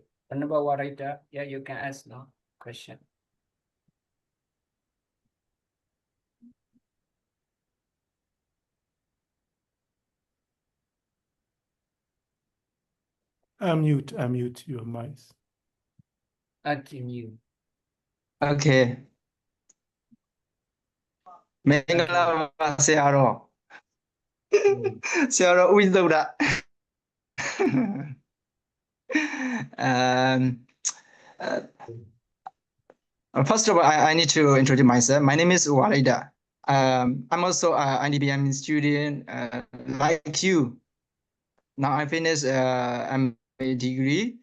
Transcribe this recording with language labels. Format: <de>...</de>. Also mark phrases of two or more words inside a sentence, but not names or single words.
<en>Venerable Warita, yeah, you can ask now question. Unmute your mic. Continue. Okay.</en> <my>မင်္ဂလာပါဆရာတော်ဆရာတော်ဦးသုဒ္ဓ</my> <en>First of all, I need to introduce myself. My name is Walida. I'm also an IDBM student like you. Now I finished MA degree.</en>